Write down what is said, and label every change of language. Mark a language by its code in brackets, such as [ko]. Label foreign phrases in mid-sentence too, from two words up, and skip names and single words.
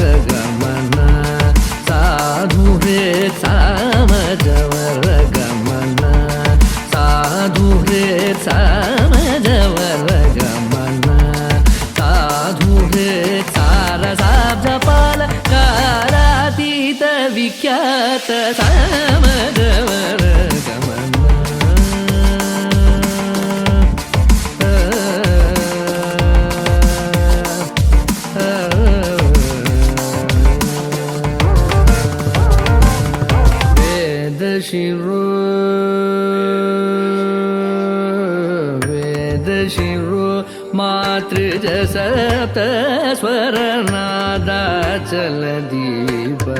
[te] గమన సాధు హృత్ సామజవర గమన సాధు హృత్ సామజవర గమన సాధు హృత్ సారసాబ్జపాల కారాతీత విఖ్యాత సామజవర గమన [sa] शिरो वेद शिरो मातृज सप्त स्वर नादाचल दीप